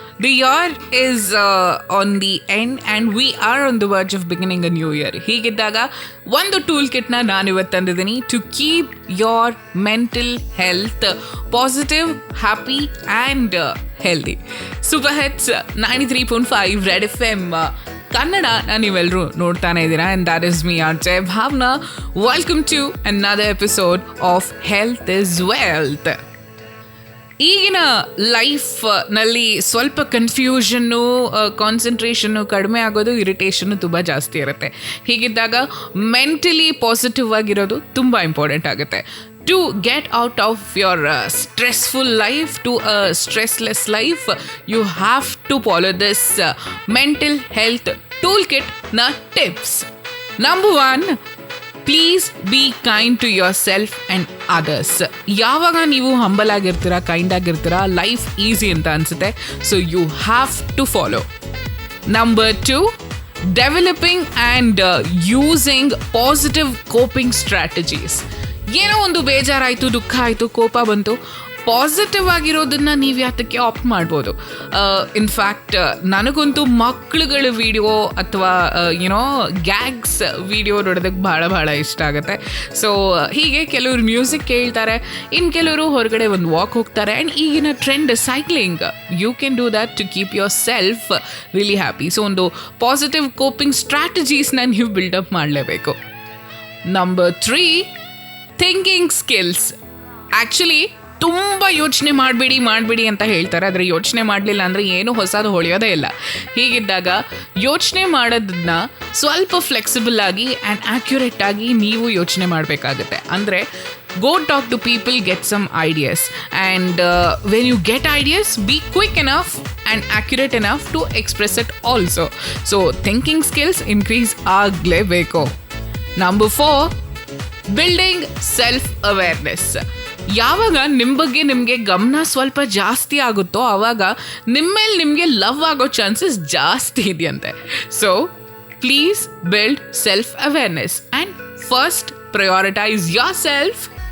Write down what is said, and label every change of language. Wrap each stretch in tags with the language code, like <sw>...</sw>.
<en>The year is on the end and we are on the verge of beginning a new year.</en> <kn>ಹೀಗಿದ್ದಾಗ ಒಂದು tool ಕಿಟ್ನ ನಾನು ಇವತ್ತು ತಂದಿದ್ದೀನಿ</kn> <en>To keep your mental health positive, happy and healthy.</en> <kn>Super hits 93.5 red FM Kannada ನೀವೆಲ್ಲರೂ ನೋಡ್ತಾನೆ ಇದ್ದೀರಾ.</kn> <en>And that is me RJ Bhavana. Welcome to another episode of health is wealth.</en> <kn>ಈಗಿನ ಲೈಫ್ನಲ್ಲಿ ಸ್ವಲ್ಪ confusion, concentration ಕಡಿಮೆ ಆಗೋದು, ಇರಿಟೇಷನ್ನು ತುಂಬ ಜಾಸ್ತಿ ಇರುತ್ತೆ. ಹೀಗಿದ್ದಾಗ ಮೆಂಟಲಿ ಪಾಸಿಟಿವ್ ಆಗಿರೋದು ತುಂಬ ಇಂಪಾರ್ಟೆಂಟ್ ಆಗುತ್ತೆ.</kn> <en>To get out of your stressful life to a stressless life, you have to follow this mental health toolkit na tips. Number 1, please be kind to yourself and others.</en> <kn>ಯಾವಾಗ ನೀವು humble ಆಗಿರ್ತೀರಾ, kind ಆಗಿರ್ತೀರಾ, life easy ಅಂತ ಅನ್ಸುತ್ತೆ.</kn> <en>So you have to follow. Number 2, developing and using positive coping strategies.</en> <kn>ಏನೋ ಒಂದು ಬೇಜಾರಾಯಿತು, ದುಃಖ ಆಯಿತು, ಕೋಪ ಬಂತು, ಪಾಸಿಟಿವ್ ಆಗಿರೋದನ್ನು ನೀವು ಯಾತಕ್ಕೆ ಆಪ್ಟ್ ಮಾಡ್ಬೋದು. ಇನ್ಫ್ಯಾಕ್ಟ್ ನನಗಂತೂ ಮಕ್ಕಳುಗಳ ವಿಡಿಯೋ ಅಥವಾ ಏನೋ ಗ್ಯಾಗ್ಸ್ ವಿಡಿಯೋ ನೋಡೋದಕ್ಕೆ ಭಾಳ ಇಷ್ಟ ಆಗುತ್ತೆ. ಸೊ ಹೀಗೆ ಕೆಲವರು ಮ್ಯೂಸಿಕ್ ಕೇಳ್ತಾರೆ, ಇನ್ನು ಕೆಲವರು ಹೊರಗಡೆ ಒಂದು ವಾಕ್ ಹೋಗ್ತಾರೆ.</kn> <en>And ಈಗಿನ trend cycling. You can do that to keep yourself really happy.</en> <kn>So ಒಂದು ಪಾಸಿಟಿವ್ ಕೋಪಿಂಗ್ ಸ್ಟ್ರಾಟಜೀಸ್ನ ನೀವು ಬಿಲ್ಡಪ್ ಮಾಡಲೇಬೇಕು.</kn> <en>Number 3, thinking skills.</en> <kn>ಆ್ಯಕ್ಚುಲಿ ತುಂಬ ಯೋಚನೆ ಮಾಡಬೇಡಿ ಅಂತ ಹೇಳ್ತಾರೆ, ಆದರೆ ಯೋಚನೆ ಮಾಡಲಿಲ್ಲ ಅಂದರೆ ಏನು ಹೊಸದು ಹೊಳೆಯೋದೇ ಇಲ್ಲ. ಹೀಗಿದ್ದಾಗ ಯೋಚನೆ ಮಾಡೋದನ್ನ ಸ್ವಲ್ಪ ಫ್ಲೆಕ್ಸಿಬಲ್ ಆಗಿ ಆ್ಯಂಡ್ ಆ್ಯಕ್ಯುರೇಟ್ ಆಗಿ ನೀವು ಯೋಚನೆ ಮಾಡಬೇಕಾಗುತ್ತೆ.</kn> <en>ಅಂದರೆ go talk to people, get some ideas, and when you get ideas, be quick enough and accurate enough to express it also. So thinking skills increase ಆಗಲೇಬೇಕು. Number 4, building self awareness.</en> <kn>ಯಾವಾಗ ನಿಮ್ಮ ಬಗ್ಗೆ ನಿಮಗೆ ಗಮನ ಸ್ವಲ್ಪ ಜಾಸ್ತಿ ಆಗುತ್ತೋ ಆವಾಗ ನಿಮ್ಮ ಮೇಲೆ ನಿಮಗೆ ಲವ್ ಆಗೋ ಚಾನ್ಸಸ್ ಜಾಸ್ತಿ ಇದೆಯಂತೆ.</kn> <en>So please build self awareness and first prioritise yourself.</en>